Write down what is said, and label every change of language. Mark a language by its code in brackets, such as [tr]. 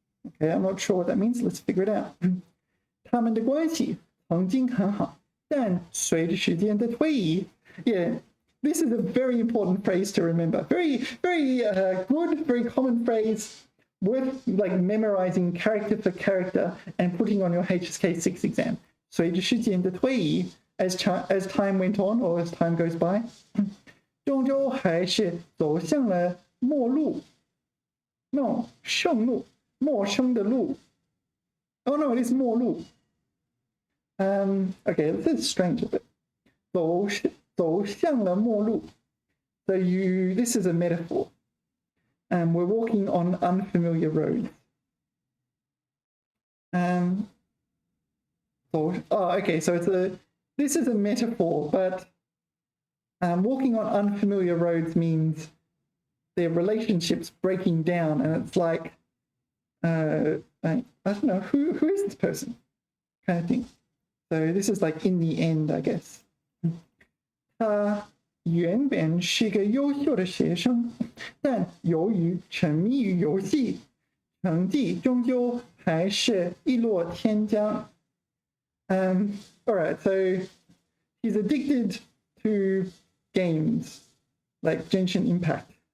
[en] Okay, I'm not sure what that means. Let's figure it out. [zh] 他们的关系曾经很好，但随着时间的推移 [en] ，yeah, this is a very important phrase to remember. Very good, very common phrase worth like memorizing character for character and putting on your HSK6 exam. [zh] 随着时间的推移 [en] as time went on or as time goes by, [zh] 终究还是走向了陌路 ，no 圣路，陌生的路。 [en] Oh no, it is 陌路。 Okay, this is strange a bit. [zh] 走向了陌路。 [en] So this is a metaphor. We're walking on unfamiliar roads. Okay, so this is a metaphor, but walking on unfamiliar roads means their relationships breaking down, and it's like, I don't know, who is this person? Kind of thing. So this is like in the end, I guess. [zh] 他原本是个优秀的学生，但由于沉迷于游戏，成绩终究还是一落千丈。 [en] All right, so he's addicted to games like Genshin Impact.